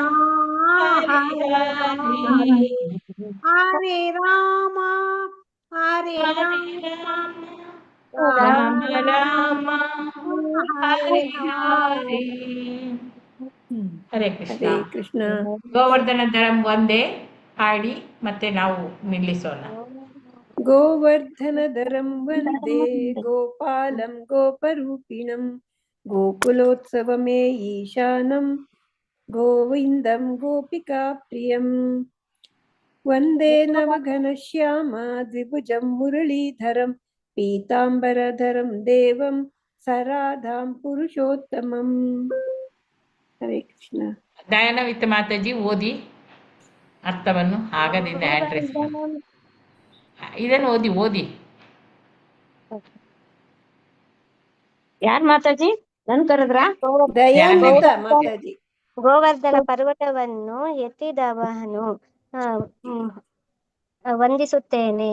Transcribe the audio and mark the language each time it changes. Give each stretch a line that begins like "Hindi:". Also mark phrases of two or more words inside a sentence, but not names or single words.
Sanskrit: Hare Hare Hare, हरे, हरे राम, हरे Hare Rama, Rama, Rama राम राम, Rama, Hare Hare हरे. हरे कृष्ण. हरे कृष्ण.
Kannada: ಗೋವರ್ಧನ ಧರಂ ಒಂದೇ ಹಾಡಿ ಮತ್ತೆ ನಾವು ನಿಲ್ಲಿಸೋಣ.
Sanskrit: गोवर्धनधरं वन्दे गोपालं गोपरूपिणं गोकुलोत्सवमे ईशानं गोविन्दं गोपिकाप्रियं वन्दे नवघनश्याम द्विभुजं मुरलीधरं पीताम्बरधरं देवं सराधां पुरुषोत्तमम्. हरे कृष्ण.
Kannada: ದಯಾನವಿತ್ತ ಮಾತಾಜಿ ಓದಿ ಅರ್ಥವನ್ನು ಆಗದಿಂದ ಆಡ್ರೆಸ್ ಇದನ್ನು ಓದಿ ಯಾರ್ ಮಾತಾಜಿ ನನ್ ಕರೆದ್ರ? ದಯಾನ್ವಿತ ಮಾತಾಜಿ. ಗೋವರ್ಧನ ಪರ್ವತವನ್ನು ಎತ್ತಿದವನು ವಂದಿಸುತ್ತೇನೆ.